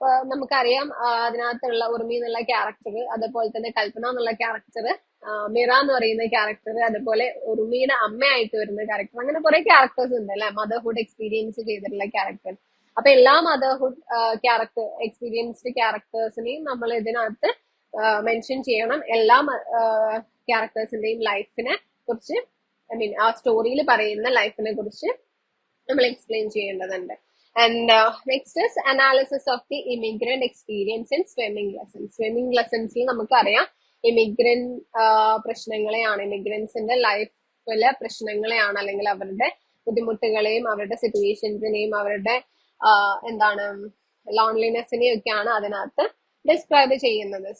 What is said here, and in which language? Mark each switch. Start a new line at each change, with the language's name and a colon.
Malayalam: നമുക്കറിയാം അതിനകത്തുള്ള ഉർമി എന്നുള്ള ക്യാരക്ടർ, അതുപോലെ തന്നെ കൽപ്പന എന്നുള്ള ക്യാരക്ടർ, മിറ എന്ന് പറയുന്ന ക്യാരക്ടർ, അതുപോലെ ഉർമിയുടെ അമ്മയായിട്ട് വരുന്ന ക്യാരക്ടർ, അങ്ങനെ കുറെ ക്യാരക്ടേഴ്സ് ഉണ്ട് അല്ലെ, മദർഹുഡ് എക്സ്പീരിയൻസ് ചെയ്തിട്ടുള്ള ക്യാരക്ടർ. അപ്പൊ എല്ലാ മദർഹുഡ് എക്സ്പീരിയൻസ്ഡ് ക്യാരക്ടേഴ്സിനെയും നമ്മൾ ഇതിനകത്ത് മെൻഷൻ ചെയ്യണം. എല്ലാ ക്യാരക്ടേഴ്സിന്റെയും ലൈഫിനെ കുറിച്ച്, ആ സ്റ്റോറിയിൽ പറയുന്ന ലൈഫിനെ കുറിച്ച് നമ്മൾ എക്സ്പ്ലെയിൻ ചെയ്യേണ്ടതുണ്ട്.
English: And next is analysis of the immigrant experience in swimming lessons.
Malayalam: Swimming lessons നമുക്കറിയാം ഇമിഗ്രന്റ് പ്രശ്നങ്ങളെയാണ്, ഇമിഗ്രൻസിന്റെ ലൈഫിലെ പ്രശ്നങ്ങളെയാണ്, അല്ലെങ്കിൽ അവരുടെ ബുദ്ധിമുട്ടുകളെയും അവരുടെ സിറ്റുവേഷൻസിനെയും അവരുടെ എന്താണ് ലോൺലിനെസ്സിനെയും ഒക്കെയാണ് അതിനകത്ത് ഡിസ്ക്രൈബ് ചെയ്യുന്നത്.